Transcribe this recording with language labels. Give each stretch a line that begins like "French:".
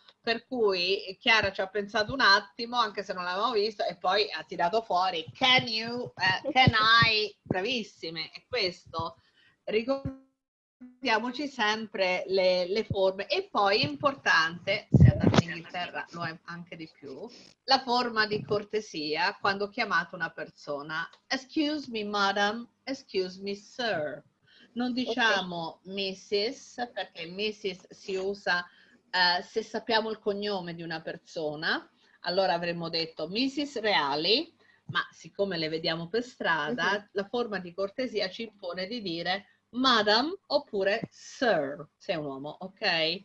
Italian: Per cui Chiara ci ha pensato un attimo, anche se non l'avevamo visto, e poi ha tirato fuori
English: can you, can I,
Italian: bravissime, è questo. Ricordiamoci sempre le forme. E poi è importante, se andate in Inghilterra lo è anche di più, la forma di cortesia quando chiamate una persona.
English: Excuse me, madam, excuse me, sir.
Italian: Non diciamo Mrs, perché Mrs si usa se sappiamo il cognome di una persona, allora avremmo detto Mrs. Reali, ma siccome le vediamo per strada, la forma di cortesia ci impone di dire Madam oppure Sir, se è un uomo, ok?